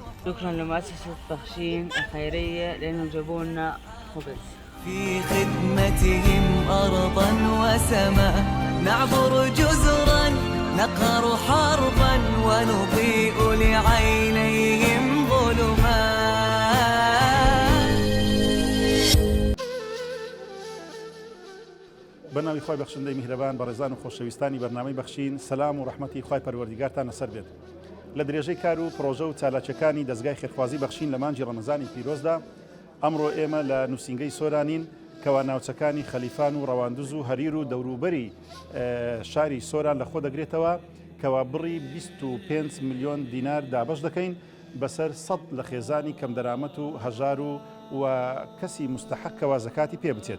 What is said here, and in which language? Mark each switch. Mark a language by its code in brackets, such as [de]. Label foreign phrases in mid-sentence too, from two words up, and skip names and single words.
[ar] شكرا لمؤسسة بخشين الخيرية لأنهم جابوا لنا خبز. في خدمتهم أرضا وسماء، نعبر جزرا نقهر حربا ونضيء لعينيهم ظلما. [ckb] بەناوی خۆی بەخشندەی میهرەبان، بەڕێزان و خۆشەویستانی بەرنامەی بەخشین، سەلام و ڕەحمەتی خۆی پەروەردیگارتان لەسەر بێت. لە درێژەی کار و پرۆژە و چالاکیەکانی دەستگای خێرخوازی بەخشین لە مانجی ڕەمەزانی پیرۆزدا، ئەمڕۆ ئێمە لە نووسینگەی سۆرانین کەوا ناوچەکانی خەلیفان و ڕەواندز و هەریر و دەوروبەری شاری سۆران لەخۆ دەگرێتەوە، کەوا بڕی 25 ملیۆن دینار دابەش دەکەین بەسەر 100 لە خێزانی کەم دەرامەت و هەژار و کەسی مستحقەوە زەکاتی پێ بچێت.